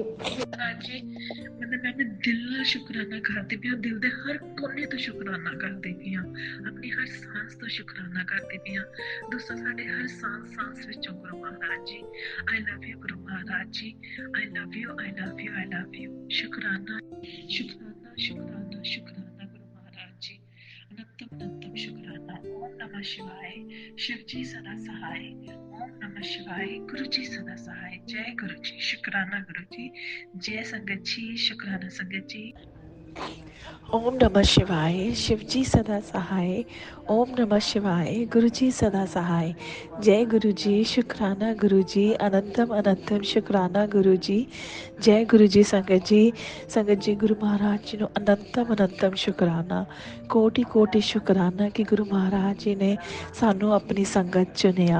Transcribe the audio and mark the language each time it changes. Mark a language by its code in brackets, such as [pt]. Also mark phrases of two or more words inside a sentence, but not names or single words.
[pa] ਮੈਂ ਦਿਲ ਨਾਲ ਸ਼ੁਕਰਾਨਾ ਕਰਦੀ ਪਈ ਹਾਂ, ਦਿਲ ਦੇ ਹਰ ਕੋਨੇ ਤੋਂ ਸ਼ੁਕਰਾਨਾ ਕਰਦੀ ਪਈ ਹਾਂ, ਆਪਣੀ ਹਰ ਸਾਂਸ ਤੋਂ ਸ਼ੁਕਰਾਨਾ ਕਰਦੀ ਪਈ ਹਾਂ। ਦੋਸਤੋ ਸਾਡੇ ਹਰ ਸਾਂਸ ਵਿੱਚੋਂ ਗੁਰੂ ਮਹਾਰਾਜ ਜੀ, [en] I love you [pa] ਗੁਰੂ ਮਹਾਰਾਜ ਜੀ, [en] I love you [pa] ਸ਼ੁਕਰਾਨਾ ਗੁਰੂ ਮਹਾਰਾਜ ਜੀ, ਅਨੰਤਮ ਸ਼ੁਕਰਾਨਾ। [hi] ओम नमः शिवाय, शिव जी सदा सहाय। ओम नमः शिवाय, गुरु जी सदा सहाय। जय गुरु जी, शुक्राना गुरु जी, जय संगत जी, शुक्राना संगत जी। ओम नमः शिवाय, शिव जी सदा सहाय। ओम नमः शिवाय, गुरु जी सदा सहाय। जय गुरु जी, शुक्राना गुरु जी, अनंतम शुक्राना गुरु जी, जय गुरु जी। संगत जी गुरु महाराज जी [pa] ਨੂੰ ਅਨੰਤਮ ਸ਼ੁਕਰਾਨਾ, ਕੋਟि ਸ਼ੁਕਰਾਨਾ ਕਿ ਗੁਰੂ ਮਹਾਰਾਜ ਜੀ ਨੇ ਸਾਨੂੰ ਆਪਣੀ ਸੰਗਤ ਚੁਣਿਆ।